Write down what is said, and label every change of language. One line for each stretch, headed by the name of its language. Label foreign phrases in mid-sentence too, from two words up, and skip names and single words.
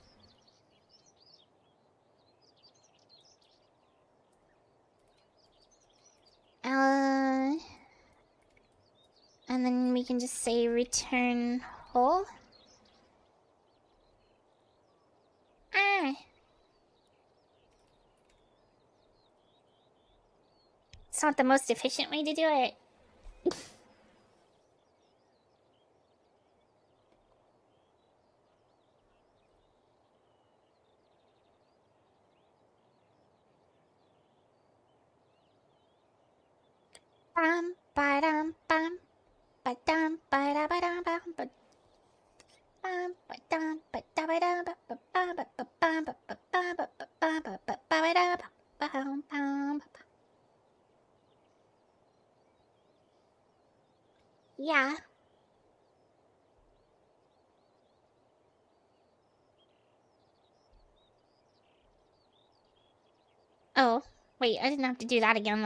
English: And then we can just say return whole. Ah! It's not the most efficient way to do it. Bam, ba-dam, bam, ba-dam, ba-da-ba-dam, bam, ba- bam, ba-dam, ba-da-ba-dam, ba-ba-bam, ba-ba-bam, ba-ba-bam, ba-ba-bam, ba-ba-ba-da, ba-bam, bam. Yeah. Oh, wait, I didn't have to do that again though.